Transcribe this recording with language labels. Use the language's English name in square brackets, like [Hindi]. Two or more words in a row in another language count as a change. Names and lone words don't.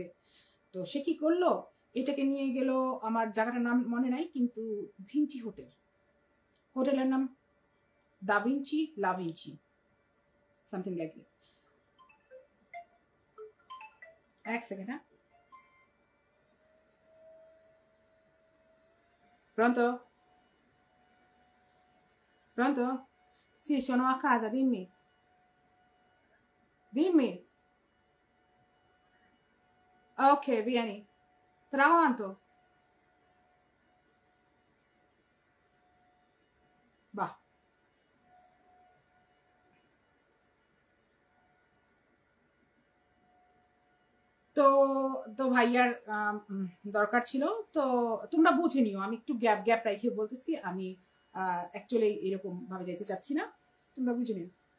[Bangla] তো সে কি করলো, এটাকে নিয়ে গেল, আমার জায়গাটার নাম মনে নাই, কিন্তু ভিঞ্চি হোটেল, হোটেলের নাম দাভিঞ্চি লাভিঞ্চি, [English] something like that. [Bangla] এক সেকেন্ড, হ্যাঁ। [Italian] Pronto? Pronto? Sì, sono a casa, dimmi. Dimmi. Ok, vieni. Tra quanto? Va. [Bangla] তো তো ভাইয়ার দরকার ছিল। তো তোমরা বুঝে নিও, আমি একটু গ্যাপ গ্যাপ রেখে বলতেছি, আমি অ্যাকচুয়ালি এরকম ভাবে যেতে চাচ্ছি না, তোমরা বুঝে নিও।